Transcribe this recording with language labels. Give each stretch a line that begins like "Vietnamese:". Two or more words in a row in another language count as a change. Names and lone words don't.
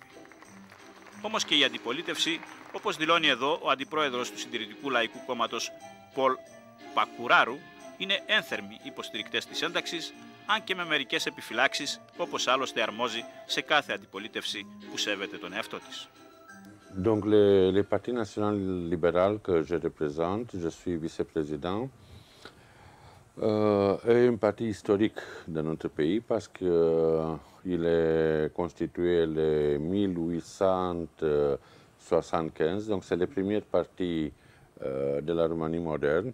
Greek: Όμως και η αντιπολίτευση, όπως δηλώνει εδώ ο αντιπρόεδρος του Συντηρητικού Λαϊκού Κόμματος, Πολ Πακουράρου, είναι ένθερμοι υποστηρικτές της ένταξης, αν και με μερικές επιφυλάξεις, όπως άλλωστε αρμόζει σε κάθε αντιπολίτευση που σέβεται τον εαυτό της.
French: Donc les partis nationaux libéral que je représente, je suis vice-président, est un parti historique dans notre pays parce qu'il est constitué en 1875, donc c'est le premier parti de la Roumanie moderne.